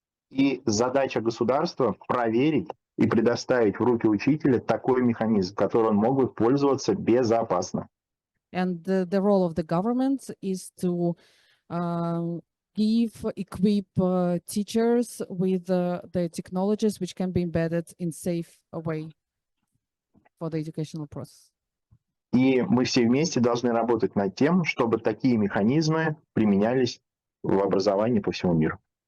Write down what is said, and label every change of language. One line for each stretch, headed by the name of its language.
Russian: И задача государства проверить и предоставить в руки учителя такой механизм, которым он мог бы пользоваться безопасно.
English: And the role of the government is to equip teachers with the technologies which can be embedded in safe way for the educational process.
Russian: И мы все вместе должны работать над тем, чтобы такие механизмы применялись в образовании по всему миру.